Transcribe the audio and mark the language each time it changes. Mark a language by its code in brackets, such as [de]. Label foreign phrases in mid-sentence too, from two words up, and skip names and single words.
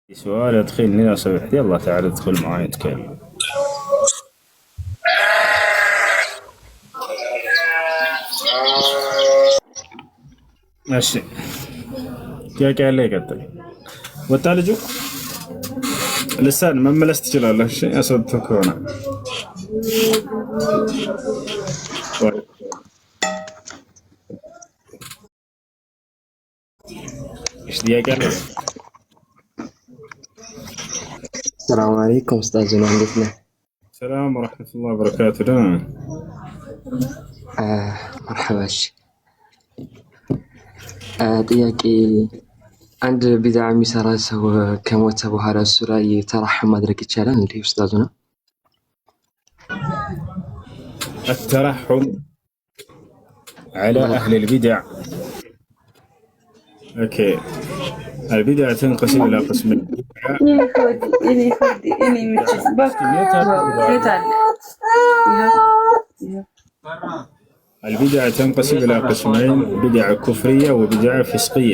[ar] سؤال يدخلني لو سمحت، يلا تعال ادخل معي نتكلم. [am] ماشي ጥያቄ ያለ ይቀጥል። ወጣ ልጁ ልሳን መመለስ ትችላለህ። እሺ ያሰብቱ ከሆነ እሺ ጥያቄ አለ። [ar] السلام عليكم أستاذنا عندنا. سلام ورحمة الله وبركاته። [am] ደህና ነህ? [ar] مرحبا. [am] ጥያቄ አንድ ቢድዓ የሚሰራ ሰው ከሞተ በኋላ እሱ ላይ ተራሕም ማድረግ ይቻላል እንዴ ኡስታዙና? [ar] الترحم على أهل البدع. اوكي، البدع تنقسم إلى قسمين. البدع تنقسم إلى قسمين: بدع كفرية وبدع فسقية.